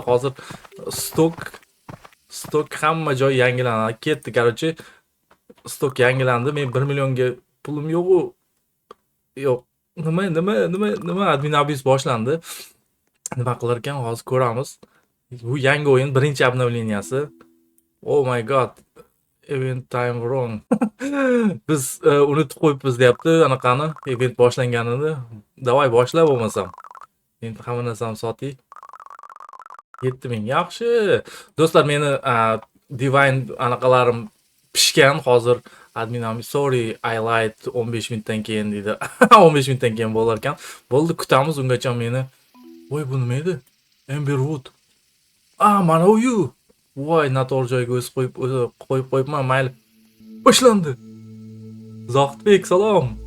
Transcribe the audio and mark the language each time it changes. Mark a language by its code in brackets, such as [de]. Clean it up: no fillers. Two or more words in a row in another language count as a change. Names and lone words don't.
[uz] Hozir stok hamma joy yangilanadi. Ketdi, короче. Stok yangilandi. Men 1 millionga pulim yo'q. Yo'q. Nima admin abuse boshlandi. Nima qilar ekan hozir ko'ramiz. Bu yangi o'yin, birinchi обновленияsi. [en] Oh my god. Event time wrong. [uz] Biz unutib qo'yibmiz deyapti anaqani, event boshlanganini. Davay boshla bo'lmasam. Endi hamma narsani sotay. 7000. Yaxshi. Do'stlar, meni divine anaqalarim pishgan. Hozir admin [en] sorry I lied [uz] 15000 dan keyin deydi. 15000 dan keyin bo'lar ekan. Bo'ldi, kutamiz ungacha meni. Voy, bu nima edi? Amberwood. Mana u. Voy, noto'g'ri joyga o'z qo'yibman, mayli. Boshlandi. Zohidbek, salom.